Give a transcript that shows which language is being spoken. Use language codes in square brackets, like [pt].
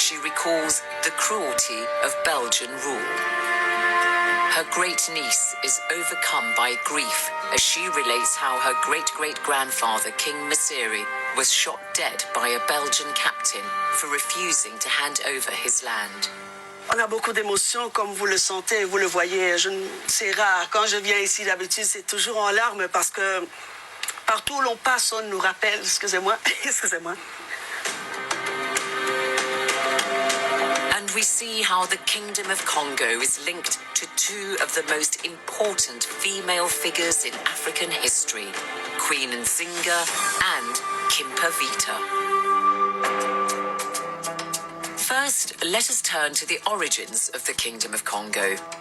[en] She recalls the cruelty of Belgian rule. Her great-niece is overcome by grief as she relates how her great-great-grandfather, King Msiri, was shot dead by a Belgian captain for refusing to hand over his land. [fr] On a beaucoup d'émotions, comme vous le sentez, vous le voyez. C'est rare. Quand je viens ici, d'habitude, c'est toujours en larmes parce que partout où l'on passe, on nous rappelle. Excusez-moi. Excusez-moi. [en] And we see how the Kingdom of Congo is linked to two of the most important female figures in African history, Queen Nzinga and Kimpa First, let us turn to the origins of the Kingdom of Congo.